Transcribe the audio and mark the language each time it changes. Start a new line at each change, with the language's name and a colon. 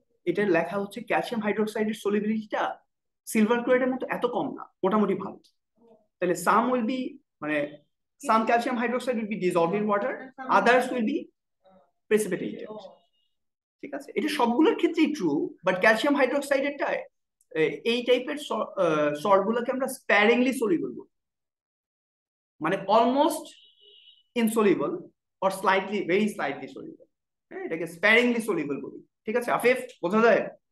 Bangla: এটা লেখা হচ্ছে ক্যালসিয়াম হাইড্রোক্সাইডের সলিবিলিটিটা সিলভার ক্লোরাইডের মতো এত কম না, মোটামুটি ভালো।
English: তাহলে some will be মানে some calcium hydroxide will be dissolved in water, others will be precipitated.
Bangla: ঠিক আছে, এটা সবগুলোর ক্ষেত্রেই ট্রু, বাট ক্যালসিয়াম হাইড্রোক্সাইডেরটা এই টাইপের সল্ট গুলোকে আমরা স্প্যারিংলি সলিউবল বলি, মানে almost insoluble or slightly very slightly soluble. হ্যাঁ, এটাকে স্প্যারিংলি সলিউবল বলি। ঠিক আছে আফিফ, বোঝা যায়?